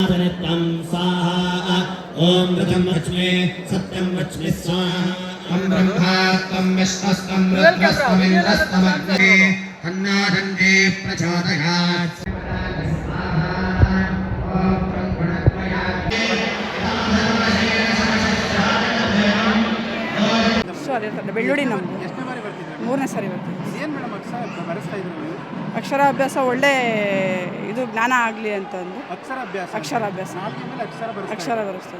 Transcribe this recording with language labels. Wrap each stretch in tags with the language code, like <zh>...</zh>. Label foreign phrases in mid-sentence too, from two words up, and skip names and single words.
<sa>तं स्वाहा ॐ ऋतं वच्मे सत्यं वच्मि स्वाहा तं ब्रह्मा तं विष्णुस्तं रुद्रस्त्वमिन्द्रस्त्वमग्ने अन्नादन्ते प्रचोदयात्</sa> <kn>ಬೆಳ್ಳುಳ್ಳಿ ನಮ್ಮದು ಮೂರನೇ ಸಾರಿ ಬರ್ತೀವಿ. ಅಕ್ಷರಾಭ್ಯಾಸ ಒಳ್ಳೆ ಇದು ಜ್ಞಾನ ಆಗಲಿ ಅಂತಂದು ಅಕ್ಷರಾಭ್ಯಾಸ ಅಕ್ಷರ ಬರೆಸ್ತದೆ.</kn>